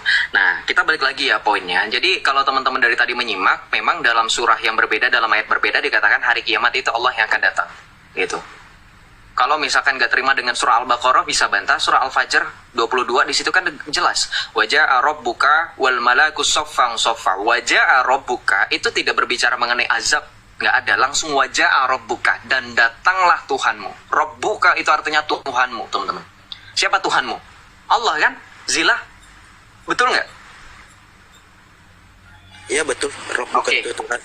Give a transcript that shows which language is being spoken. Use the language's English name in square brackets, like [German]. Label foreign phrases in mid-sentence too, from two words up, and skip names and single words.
[Indonesian] Nah kita balik lagi ya poinnya. Jadi kalau teman-teman dari tadi menyimak, memang dalam surah yang berbeda, dalam ayat berbeda dikatakan hari kiamat itu Allah yang akan datang, gitu. Kalau misalkan nggak terima dengan surah Al-Baqarah bisa bantah surah Al-Fajr 22, di situ kan jelas. [Arabic] وجاء ربك والملك صفا صفا. وجاء ربك [Indonesian] itu tidak berbicara mengenai azab, nggak ada, langsung [Arabic] وجاء ربك, [Indonesian] dan datanglah Tuhanmu. Rabbuka itu artinya Tuhanmu, teman-teman. Siapa Tuhanmu? Allah kan? Zilah. Betul nggak? Iya betul. Rabbuka itu Tuhan.